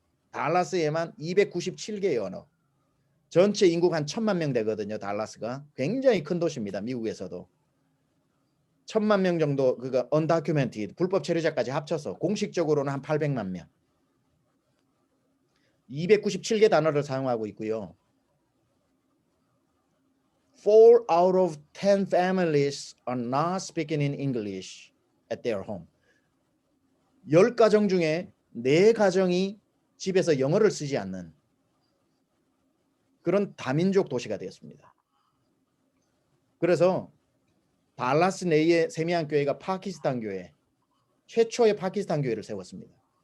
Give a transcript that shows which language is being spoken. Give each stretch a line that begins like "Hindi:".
Korean: 달라스에만 297개의 언어. 전체 인구가 한 1000만 명 되거든요. 달라스가 굉장히 큰 도시입니다. 미국에서도 1000만 명 정도 그가 언다큐멘티드 불법 체류자까지 합쳐서 공식적으로는 한 800만 명. 297개 단어를 사용하고 있고요.
English: 4 out of 10 families are not speaking in English at their home.
Korean: 10가정 중에 4가정이 집에서 영어를 쓰지 않는 그런 다민족 도시가 되었습니다. 그래서 달라스 내의 세미한 교회가 파키스탄 교회, 최초의 파키스탄 교회를 세웠습니다.